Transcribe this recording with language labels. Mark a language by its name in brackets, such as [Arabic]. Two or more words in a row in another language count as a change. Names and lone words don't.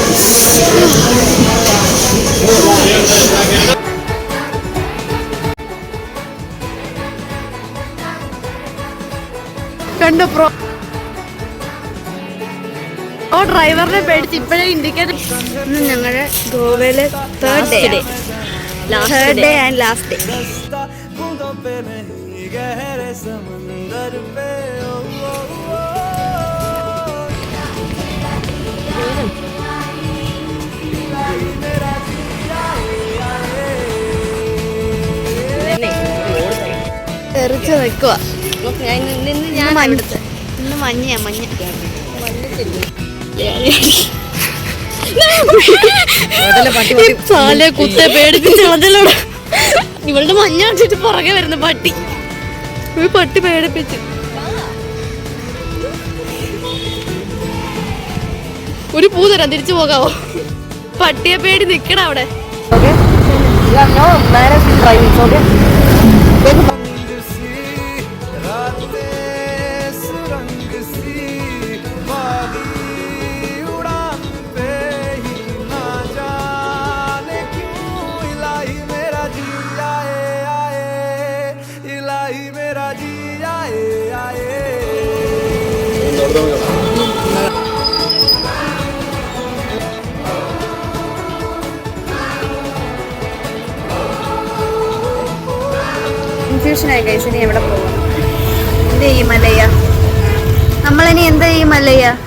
[Malayalam] കണ്ടോ പ്രോ ഡ്രൈവറിനെ പേടിച്ച് ഇപ്പോഴേ ഇൻഡിക്കേറ്റർ. ഞങ്ങളുടെ ഗോവയിലെ [English] third day and last day. [Hindi] रास्ता बूंदों पे नहीं गहरे समंदर पे ओ, ओ, ओ, मेरा जी आए आए [Malayalam] തെറിച്ച് നിൽക്കുക. ഞാൻ മഞ്ഞത്ത് ഇന്ന് മഞ്ഞയാ. [Hindi] साले कुत्ते [Malayalam] പേടിപ്പിച്ച് കളഞ്ഞല്ലോടെ. ഇവളുടെ മഞ്ഞ അടിച്ചിട്ട് പുറകെ വരുന്ന പട്ടി. ഈ പട്ടി പേടിപ്പിച്ച്. ഒരു പൂ തരാം, തിരിച്ചു പോകാവോ? പട്ടിയെ പേടി നിക്കണ അവിടെ. [Hindi] सुरंग सी बागी उड़ान पे ही ना जाने क्यों इलाही मेरा जी आए आए इलाही मेरा जी आए आए [Malayalam] കൺഫ്യൂഷനായി ഗൈസ്. ഇനി എവിടെ പോകും? എന്ത് ചെയ്യും മല്ലയ്യ? നമ്മളിനി എന്ത് ചെയ്യും മല്ലയ്യ?